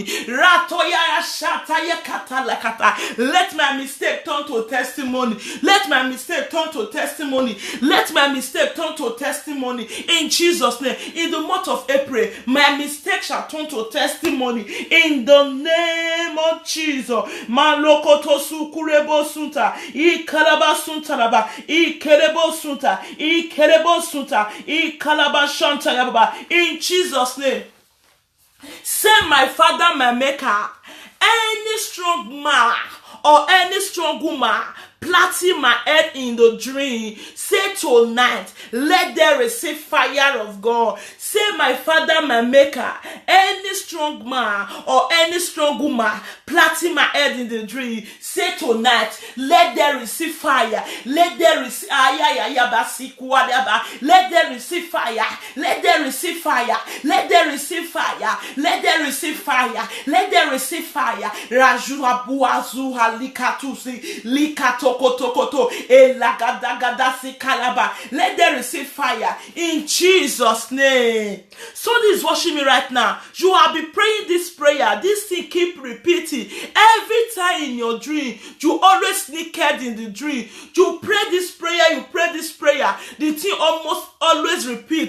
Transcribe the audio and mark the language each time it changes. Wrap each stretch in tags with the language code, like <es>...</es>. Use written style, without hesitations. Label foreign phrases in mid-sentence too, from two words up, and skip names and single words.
<en>Ratoya Shataya Katalakata, let my mistake turn to testimony. Let my mistake turn to testimony. Let my mistake turn to testimony. In Jesus' name, in the month of April, my mistake shall turn to testimony. In the name of Jesus. Malokoto sukurebo sunta. Ikalaba suntaraba. Ikerebo sunta. Ikerebo sunta. Ikalaba shanta yababa. In Jesus' name. Say, my Father, my Maker, any strong man or any strong woman plaiting my head in the dream, say tonight, let them receive fire of God. Say, my Father, my Maker, any strong man or any strong woman plaiting my head in the dream, say tonight, let them receive fire. Let them receive let them receive fire. Let them receive fire. Let them receive fire. Let them receive fire. Let them receive fire. Raju abuazu halikatusi likato koto elagadagada kalaba. Let them receive fire in Jesus' name. So this is watching me right now. You have been praying this prayer. This thing keep repeating. Every time in your dream, you always naked in the dream. You pray this prayer, you pray this prayer. The thing almost always repeat.</en>